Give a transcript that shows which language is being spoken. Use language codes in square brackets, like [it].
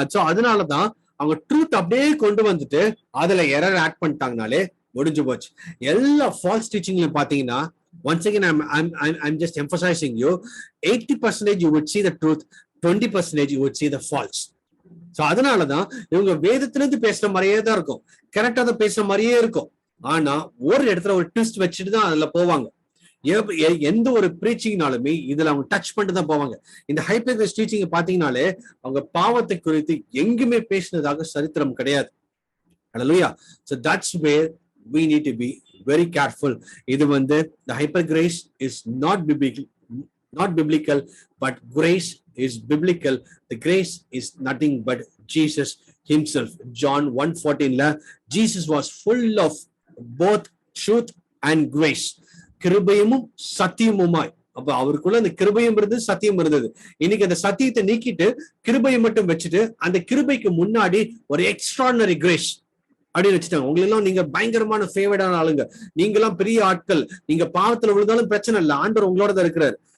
[ta] அதனாலதான் அவங்க ட்ரூத் அப்படியே கொண்டு வந்துட்டு அதுல எரர் ஆட் பண்ணிட்டாங்கனாலே முடிஞ்சு போச்சு. எல்லா ஃபால்ஸ் டீச்சிங்லயும் பாத்தீங்கன்னா, [en] once again I'm just emphasizing you, 80% you would see the truth, 20% you would see the false. [ta] So அதனாலதான் இவங்க வேதத்துல இருந்து பேசுற மாதிரியே தான் இருக்கும், கரெக்டா தான் பேசுற மாதிரியே இருக்கும். ஆனா ஒரு இடத்துல ஒரு ட்விஸ்ட் வச்சுட்டு தான் அதுல போவாங்க. எந்த ஒரு பிரீச்சிங்னாலுமே இதுல அவங்க டச் பண்ணிட்டு தான் போவாங்க. இந்த ஹைப்பர்கிறிஸ்ட் டீச்சிங் பாத்தீங்கன்னாலே அவங்க பாவத்தை குறித்து எங்குமே பேசினதாக சரித்திரம் கிடையாது. ஹல்லேலூயா. [en] so that's where we need to be very careful. [ta] இது வந்து [en] the hypergrace is not biblical, but grace is biblical. The grace is nothing but Jesus himself. John 1:14 Jesus was full of both truth and grace. [ta] கிருபையும் சத்தியமுமாய். அப்ப அவருக்குள்ள அந்த கிருபையும் இருந்தது, சத்தியம் இருந்தது. இன்னைக்கு அந்த சத்தியத்தை நீக்கிட்டு கிருபையை மட்டும் வச்சுட்டு அந்த கிருபைக்கு முன்னாடி ஒரு எக்ஸ்ட்ராடினரி கிரேஸ் அப்படின்னு வச்சுட்டாங்க. உங்களெல்லாம் நீங்க பயங்கரமான ஃபேவர்டான ஆளுங்க, நீங்கெல்லாம் பெரிய ஆட்கள், நீங்க பாவத்துல விழுந்தாலும் பிரச்சனை இல்லை, ஆண்டவர் உங்களோட தான் இருக்கிறார்.